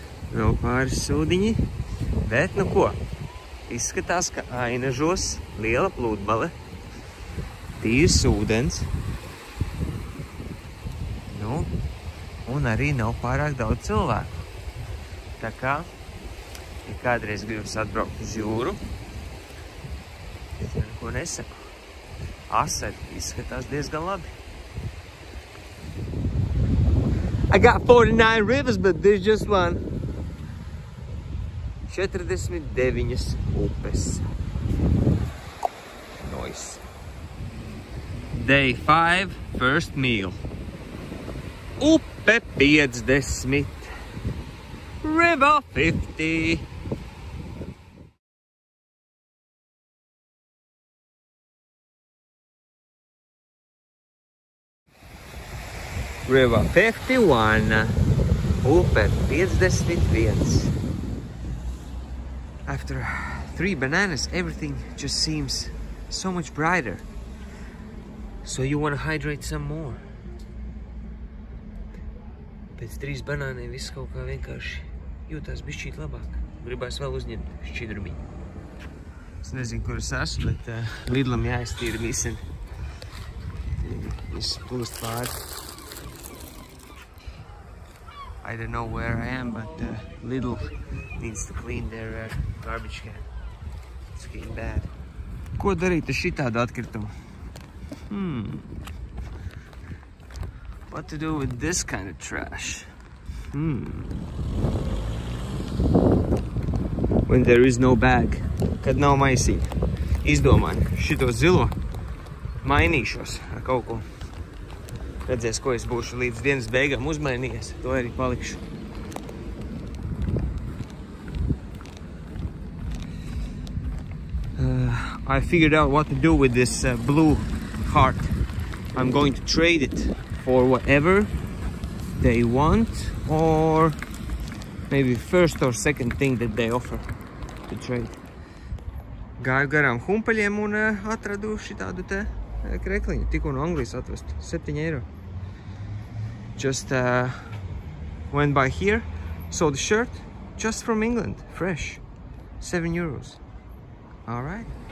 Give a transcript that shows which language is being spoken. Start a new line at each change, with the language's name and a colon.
Latvian: Vēl pāris sūdiņi, bet nu ko? Izskatās, ka Ainažos liela pludmale, tīrs ūdens, nu, un arī nav pārāk daudz cilvēku. Tā kā, ja kādreiz gribas atbraukt uz jūru, es neko nesaku. Asari izskatās diezgan labi.
English: I got 49 rivers, but there's just one.
Latvian: 49 upes.
English: Nice. Day 5, first meal.
Latvian: Upe 50. River 50.
English: River 51. Upe 51. After 3 bananas, everything just seems so much brighter. So you want to hydrate some more.
Latvian: Pēc 3 banāniem viss kaut kā vienkārši jūtās bišķīt labāk. Gribās vēl uzņemt šķidrumiņu. Es nezinu, kur es esmu, bet Lidlam jāiztīra miseni. Viss plūst pāri.
English: I don't know where I am, but Lidl needs to clean their garbage can. It's getting bad.
Latvian: Ko darīt ar šitādu atkritumu?
English: What to do with this kind of trash? When there is no bag.
Latvian: Kad nav maisiņa. Izdomāju šito zilo. Mainīšos ar kaut ko. Redzēs, ko es būšu līdz dienas beigām uzmainījies. To arī palikšu.
English: I figured out what to do with this blue heart. I'm going to trade it for whatever they want, or maybe first or second thing that they offer to trade.
Latvian: Gāju garām humpaļiem un atradu šitādu te krekliņu. Tikko no Anglijas atvestu. 7 eiro.
English: Just went by here, saw the shirt, just from England, fresh. 7 euros. All right.